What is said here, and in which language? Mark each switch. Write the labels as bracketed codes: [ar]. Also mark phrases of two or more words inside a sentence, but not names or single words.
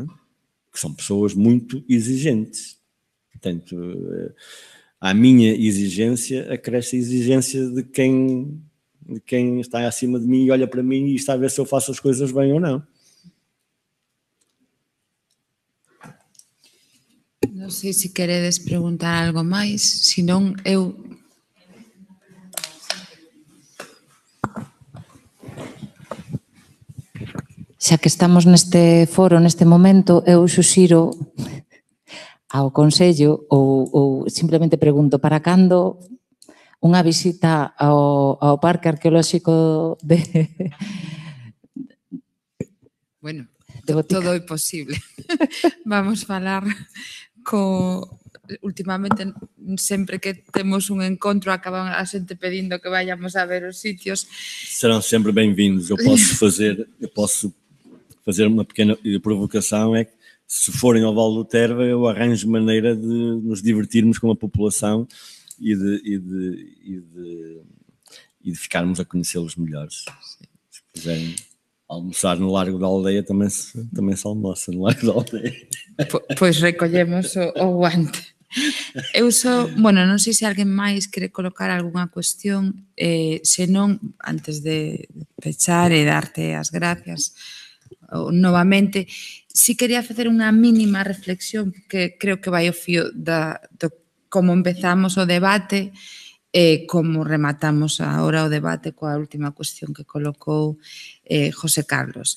[pt] Que são pessoas muito exigentes. Portanto, à minha exigência acresce a exigência de quem está acima de mim e olha para mim e está a ver se eu faço as coisas bem ou não. [gl] Non sei se queredes preguntar algo máis, senón eu... Xa que estamos neste foro, neste momento, eu xuxiro ao Consello ou simplemente pregunto para cando unha visita ao Parque Arqueolóxico de... Bueno, de Botica. todo é posible. Vamos falar últimamente, sempre que temos un encontro, acaba a xente pedindo que vayamos a ver os sitios. [pt] Serão sempre bem-vindos. Eu posso fazer uma pequena provocação, é que se forem ao Vale do Terva, eu arranjo maneira de nos divertirmos com a população e de ficarmos a conhecê-los melhores. Se quiserem almoçar no Largo da Aldeia, também se almoça no Largo da Aldeia. [gl] Pois recollemos o guante. Eu só, bueno, non sei se alguén máis quere colocar algunha cuestión, se non, antes de pechar e darte as gracias novamente, si quería facer unha mínima reflexión que creo que vai ao fío do como empezamos o debate e como rematamos agora o debate coa última cuestión que colocou José Carlos.